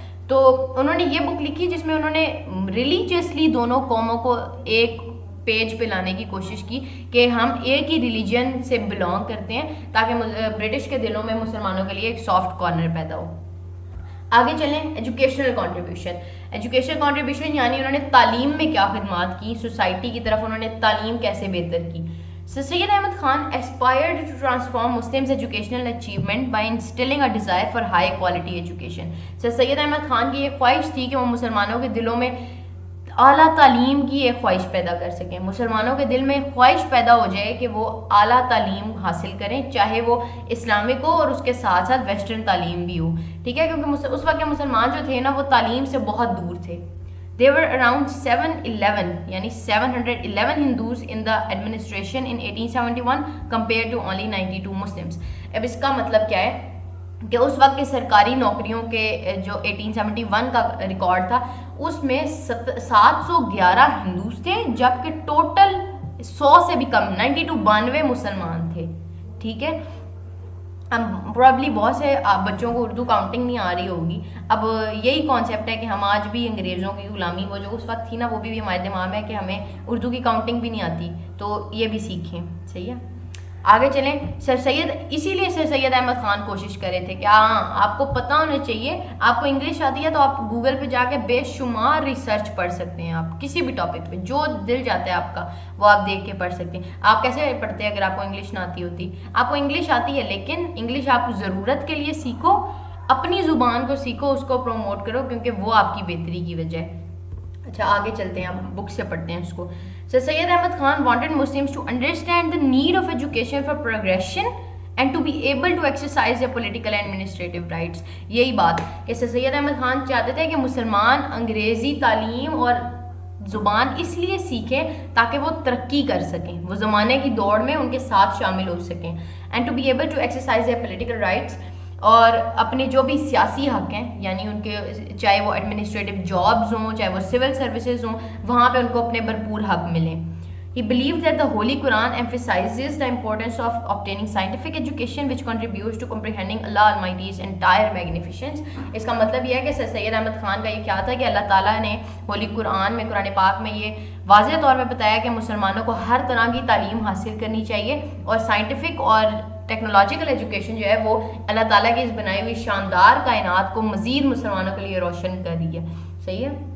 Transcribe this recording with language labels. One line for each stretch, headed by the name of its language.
Urdu: تو انہوں نے یہ بک لکھی جس میں انہوں نے ریلیجیسلی دونوں قوموں کو ایک پیج پہ لانے کی کوشش کی کہ ہم ایک ہی ریلیجن سے بلانگ کرتے ہیں، تاکہ برٹش کے دلوں میں مسلمانوں کے لیے ایک سافٹ کارنر پیدا ہو. آگے چلیں. Educational contribution. ایجوکیشنل کنٹریبیوشن یعنی انہوں نے تعلیم میں کیا خدمات کی، سوسائٹی کی طرف انہوں نے تعلیم کیسے بہتر کی.
English: Syed Ahmad Khan aspired to transform Muslims' educational achievement by instilling a desire for high quality education.
Urdu: سید احمد خان کی یہ خواہش تھی کہ وہ مسلمانوں کے دلوں میں اعلیٰ تعلیم کی ایک خواہش پیدا کر سکیں. مسلمانوں کے دل میں ایک خواہش پیدا ہو جائے کہ وہ اعلیٰ تعلیم حاصل کریں، چاہے وہ اسلامک ہو اور اس کے ساتھ ساتھ ویسٹرن تعلیم بھی ہو، ٹھیک ہے. کیونکہ اس وقت کے مسلمان جو تھے نا وہ تعلیم سے بہت دور تھے.
English: There were around 711 Hindus in the administration in 1871 compared to only 92 Muslims.
Urdu: اب اس کا مطلب کیا ہے کہ اس وقت کے سرکاری نوکریوں کے جو 1871 کا ریکارڈ تھا اس میں 711 ہندوز تھے، جبکہ ٹوٹل 100 سے بھی کم 92 مسلمان تھے، ٹھیک ہے. اب پرابلی بہت سے بچوں کو اردو کاؤنٹنگ نہیں آ رہی ہوگی. اب یہی کانسیپٹ ہے کہ ہم آج بھی انگریزوں کی غلامی وہ جو اس وقت تھی نا وہ بھی ہمارے دماغ میں ہے کہ ہمیں اردو کی کاؤنٹنگ بھی نہیں آتی، تو یہ بھی سیکھیں. صحیح ہے. آگے چلیں. سر سید اسی لیے سر سید احمد خان کوشش کر رہے تھے کہ ہاں آپ کو پتہ ہونا چاہیے, آپ کو انگلش آتی ہے تو آپ گوگل پہ جا کے بے شمار ریسرچ پڑھ سکتے ہیں, آپ کسی بھی ٹاپک پہ جو دل جاتا ہے آپ کا وہ آپ دیکھ کے پڑھ سکتے ہیں. آپ کیسے پڑھتے ہیں اگر آپ کو انگلش نہ آتی ہوتی؟ آپ کو انگلش آتی ہے لیکن انگلش آپ ضرورت کے لیے سیکھو, اپنی زبان کو سیکھو, اس کو پروموٹ کرو, کیونکہ وہ آپ کی بہتری کی وجہ ہے. اچھا آگے چلتے ہیں, ہم بک سے پڑھتے ہیں اس کو.
English: Sir Syed Ahmad Khan wanted Muslims to understand the need of education for progression and to be able to exercise their political and administrative rights.
Urdu: یہی بات کہ سر سید احمد خان چاہتے تھے کہ مسلمان انگریزی تعلیم اور زبان اس لیے سیکھیں تاکہ وہ ترقی کر سکیں, وہ زمانے کی دوڑ میں ان کے ساتھ شامل ہو سکیں.
English: and to be able to exercise their political rights,
Urdu: اور اپنے جو بھی سیاسی حق ہیں, یعنی ان کے چاہے وہ ایڈمنسٹریٹو جابز ہوں, چاہے وہ سول سروسز ہوں, وہاں پہ ان کو اپنے بھرپور حق ملیں.
English: He believed that the Holy Quran emphasizes the importance of obtaining scientific education which contributes to comprehending Allah Almighty's entire magnificence.
Urdu: اس کا مطلب یہ ہے کہ سر سید احمد خان کا یہ کیا تھا کہ اللہ تعالیٰ نے ہولی قرآن میں, قرآن پاک میں یہ واضح طور پہ بتایا کہ مسلمانوں کو ہر طرح کی تعلیم حاصل کرنی چاہیے, اور سائنٹیفک اور ٹیکنالوجیکل ایجوکیشن جو ہے وہ اللہ تعالیٰ کی اس بنائی ہوئی شاندار کائنات کو مزید مسلمانوں کے لیے روشن کر رہی ہے. صحیح ہے.